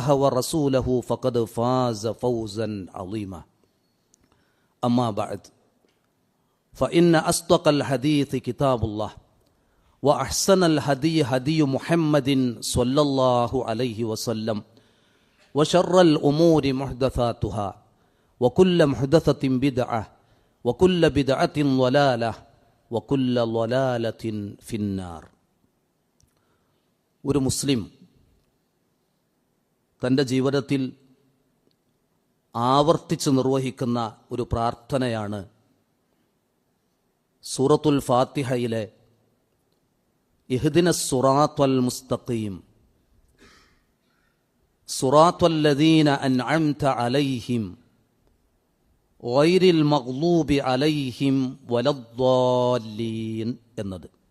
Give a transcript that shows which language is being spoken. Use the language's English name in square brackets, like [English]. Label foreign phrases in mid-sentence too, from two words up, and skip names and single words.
[Arabic] ورسوله فقد فاز فوزا عظيما أما بعد فإن أصدق الحديث كتاب الله وأحسن الهدي هدي محمد صلى الله عليه وسلم وشر الأمور محدثاتها وكل محدثة بدعة وكل بدعة ضلالة وكل ضلالة في النار. [Malayalam] ഒരു മുസ്ലിം തൻ്റെ ജീവിതത്തിൽ ആവർത്തിച്ച് നിർവഹിക്കുന്ന ഒരു പ്രാർത്ഥനയാണ് സൂറത്തുൽ ഫാത്തിഹയിലെ [Arabic] اهدنا الصراط المستقيم صراط الذين أنعمت عليهم غير المغضوب عليهم ولا الضالين [Malayalam] എന്നത്.